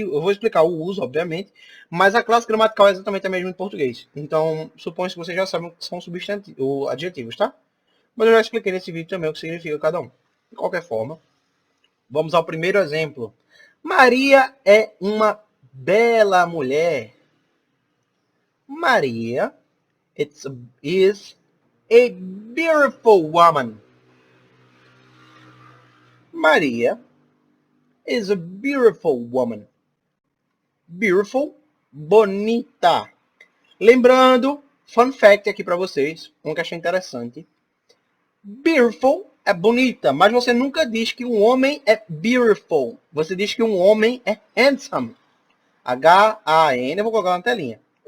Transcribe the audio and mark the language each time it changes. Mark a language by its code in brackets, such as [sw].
[pt] Eu vou explicar o uso, obviamente, mas a classe gramatical é exatamente a mesma em português. Então, suponho que vocês já sabem o que são substantivos, adjetivos, tá? Mas eu já expliquei nesse vídeo também o que significa cada um. De qualquer forma, vamos ao primeiro exemplo. Maria é uma bela mulher. [en] Maria is a beautiful woman. Maria is a beautiful woman. Beautiful, bonita. [pt] Lembrando, [en] fun fact [pt] aqui para vocês, um que achei interessante. Beautiful é bonita, mas você nunca diz que um homem é beautiful. Você diz que um homem é handsome. H-A-N, eu vou colocar na telinha.